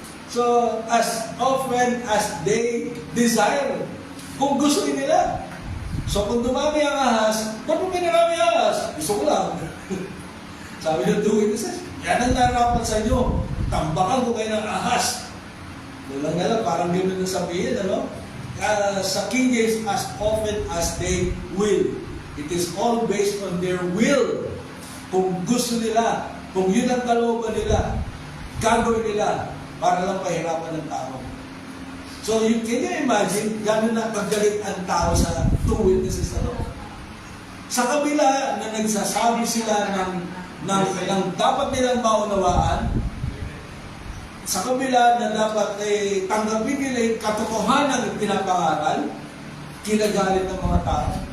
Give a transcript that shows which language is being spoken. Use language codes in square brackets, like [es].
[en] So, as often as they desire. [tl] Kung gusto nila. So, kung dumami ang ahas, ba't mo pinarami ang ahas? Gusto ko lang. Sabi ng two witnesses, yan ang narapat sa inyo. Tambakan ko kayo ng ahas. Walang parang gano'n na sabihin, ano? sa [en] King James, as often as they will. It is all based on their will. [tl] Kung gusto nila, kung yun ang kalooban nila, gagawin nila para lang pahirapan ng tao. [en] So, can you imagine, [tl] gano'n na paggalit ang tao sa two witnesses na to? Sa kabila na nagsasabi sila ng dapat nilang maunawaan, sa kabila na dapat tanggapin nila yung katotohanan ng pinapangaral, kinagalit ng mga tao.